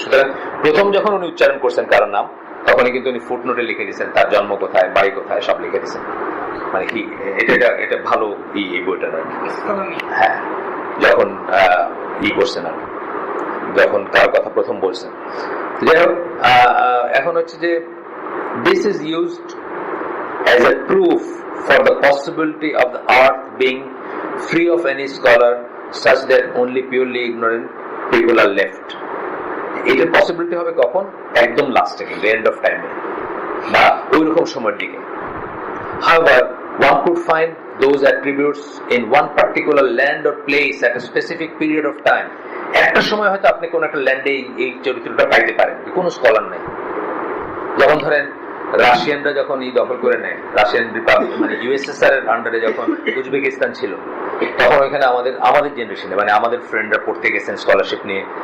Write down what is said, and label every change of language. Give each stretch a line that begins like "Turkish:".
Bangla: সুতরাং প্রথম যখন উনি উচ্চারণ করছেন কারোর নাম, তখনই কিন্তু উনি ফুটনোটে লিখে দিয়েছেন তার জন্ম কোথায়, বাড়ি কোথায়, সব লিখে দিয়েছেন। মানে কি এটা ভালো এই বইটার আর কি। হ্যাঁ, যখন করছেন আর যখন কার কথা প্রথম বলছেন। যাই হোক, এখন হচ্ছে যে
English: this is used as a proof for the possibility of the earth being free of any scholar such that only purely ignorant people are left.
Bangla: এটার পসিবিলিটি হবে কখন? একদম লাস্টে, কিন্তু এন্ড অফ টাইমে বা ওইরকম সময়ের দিকে।
English: However, one could find those attributes in one particular land or place at a specific period of time.
Bangla: একটা সময় হয়তো আপনি কোন একটা ল্যান্ডে এই চরিত্রটা পাইতে পারেন, কোনো স্কলার নেই। যেমন ধরেন রাশিয়ানরা যখন দখল করে নেয়, রাশিয়ান রিপাবলিক মানে ইউএসএসআর এর আন্ডারে যখন উজবেকিস্তান ছিল, তখন ওইখানে আমাদের জেনারেশনে মানে আমাদের ফ্রেন্ডরা পড়তে গেছেন স্কলারশিপ নিয়ে।